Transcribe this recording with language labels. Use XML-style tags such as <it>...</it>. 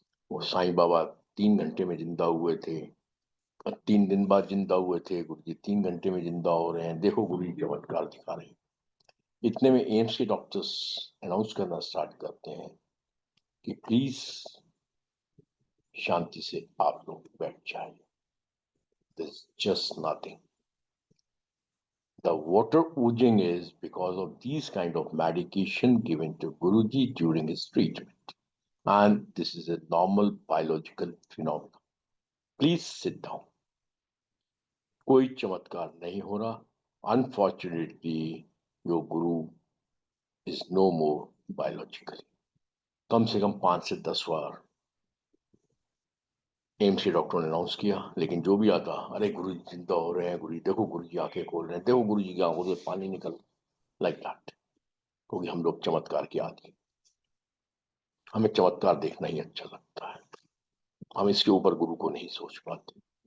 <hi>वो साईं बाबा 3 घंटे में जिंदा हुए थे, 3 दिन बाद जिंदा हुए थे, गुरु जी 3 घंटे में जिंदा हो रहे हैं, देखो गुरु जी चमत्कार दिखा रहे हैं। इतने में एम्स के डॉक्टर्स अनाउंस करना स्टार्ट करते हैं कि प्लीज शांति से आप लोग बैठ जाइए,</hi> <en>This just nothing. The water oozing is because of these kind of medication given to Guruji during his treatment. And this is a normal biological phenomenon. Please sit down.</en> <hi>कोई चमत्कार नहीं हो रहा.</hi> <en>Unfortunately, your Guru is no more biologically.</en> <hi>कम से कम 5 से 10 बार AIIMS के डॉक्टरों ने अनाउंस किया, लेकिन जो भी आता, अरे गुरु जी जिंदा हो रहे हैं, गुरु जी देखो, गुरु जी आंखें खोल रहे हैं, देखो गुरु जी की आंखों से पानी निकल,</hi> <en>Like that.</en> <hi>क्योंकि हम लोग चमत्कार के आदि, हमें चमत्कार देखना ही अच्छा लगता है, हम इसके ऊपर गुरु को नहीं सोच पाते।</hi>